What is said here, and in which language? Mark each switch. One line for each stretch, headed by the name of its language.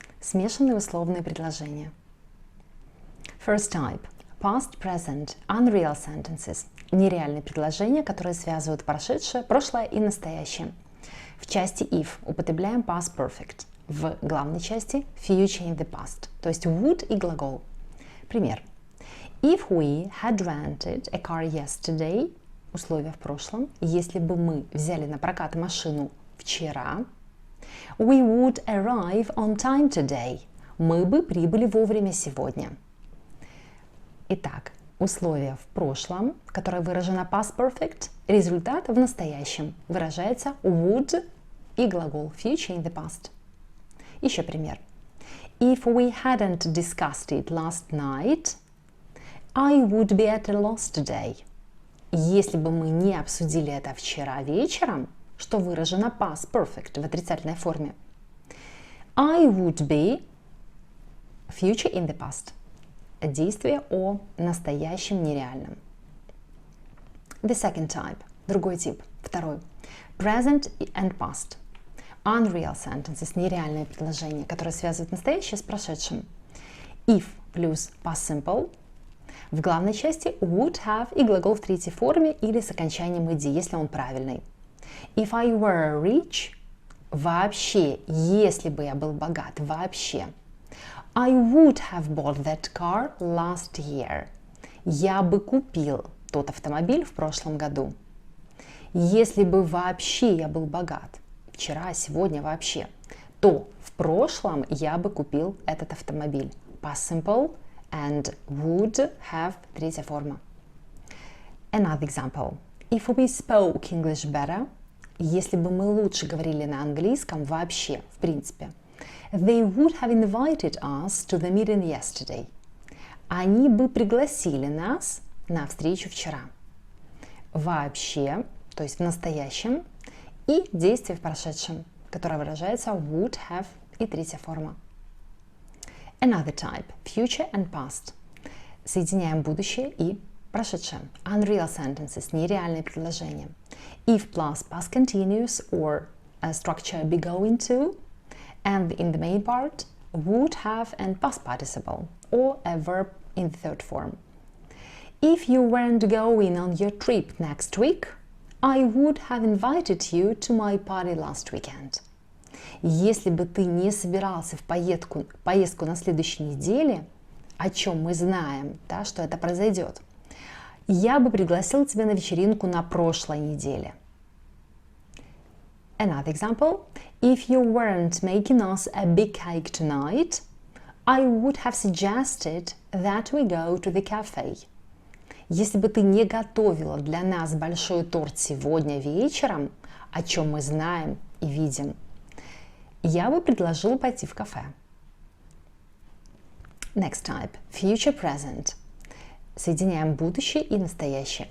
Russian: Смешанные условные предложения.
English: First type. Past, present, unreal sentences.
Russian: Нереальные предложения, которые связывают прошедшее, прошлое и настоящее. В части if употребляем past perfect. В главной части future in the past, то есть would и глагол. Пример.
English: If we had rented a car yesterday,
Russian: условие в прошлом, если бы мы взяли на прокат машину вчера,
English: we would arrive on time today.
Russian: Мы бы прибыли вовремя сегодня. Итак, условие в прошлом, которое выражено past perfect, результат в настоящем, выражается would и глагол future in the past. Еще пример.
English: If we hadn't discussed it last night, I would be at a loss today.
Russian: Если бы мы не обсудили это вчера вечером, что выражено past perfect в отрицательной форме,
English: I would be
Russian: future in the past. Действие о настоящем нереальном.
English: The second type.
Russian: Другой тип. Второй.
English: Present and past. Unreal sentences.
Russian: Нереальные предложения, которые связывают настоящее с прошедшим.
English: If плюс past simple.
Russian: В главной части would have и глагол в третьей форме или с окончанием ed, если он правильный.
English: If I were rich,
Russian: вообще, если бы я был богат, вообще.
English: I would have bought that car last year.
Russian: Я бы купил тот автомобиль в прошлом году. Если бы вообще я был богат, вчера, сегодня вообще, то в прошлом я бы купил этот автомобиль.
English: Past simple and would have третья форма. Another example. If we spoke English better,
Russian: если бы мы лучше говорили на английском вообще, в принципе,
English: they would have invited us to the meeting yesterday.
Russian: Они бы пригласили нас на встречу вчера. Вообще, то есть в настоящем, и действие в прошедшем, которое выражается would have и третья форма.
English: Another type. Future and past.
Russian: Соединяем будущее и прошедшее.
English: Unreal sentences.
Russian: Нереальные предложения.
English: If plus past continuous or a structure be going to, and in the main part, would have and past participle, or a verb in the third form. If you weren't going on your trip next week, I would have invited you to my party last weekend.
Russian: Если бы ты не собирался в поездку на следующей неделе, о чем мы знаем, да, что это произойдет, я бы пригласил тебя на вечеринку на прошлой неделе.
English: Another example. If you weren't making us a big cake tonight, I would have suggested that we go to the cafe.
Russian: Если бы ты не готовила для нас большой торт сегодня вечером, о чем мы знаем и видим, я бы предложил пойти в кафе.
English: Next type. Future present.
Russian: Соединяем будущее и настоящее.